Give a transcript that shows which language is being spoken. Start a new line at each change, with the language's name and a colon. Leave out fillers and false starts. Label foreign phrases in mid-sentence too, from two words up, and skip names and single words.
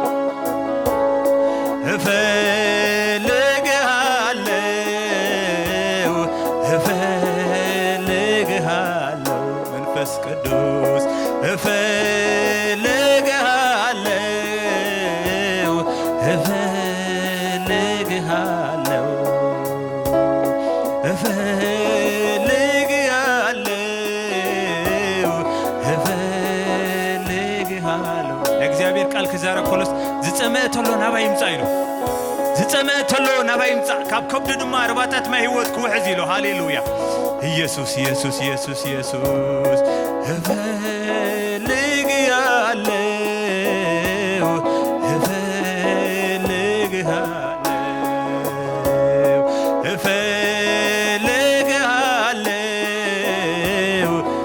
Amharic: እፈልግሃለሁ እፈልግሃለሁ መንፈስ ቅዱስ እፈልግሃለሁ እፈልግሃለሁ እፈልግሃለሁ እግዚአብሔር
Tigrinya: ቃል ከዛረኮሎስ ዝጸመተሎ ናባ ይምጻ ኢሉ ዝጸመተሎ ናባ ይምጻ ካብ ከብዱ ድማ አርባታት ማይ ህይወት ክውሕዝ ኢሉ ሃሌሉያ ኢየሱስ ኢየሱስ ኢየሱስ ኢየሱስ
Amharic: እፈልግሃለሁ እፈልግሃለሁ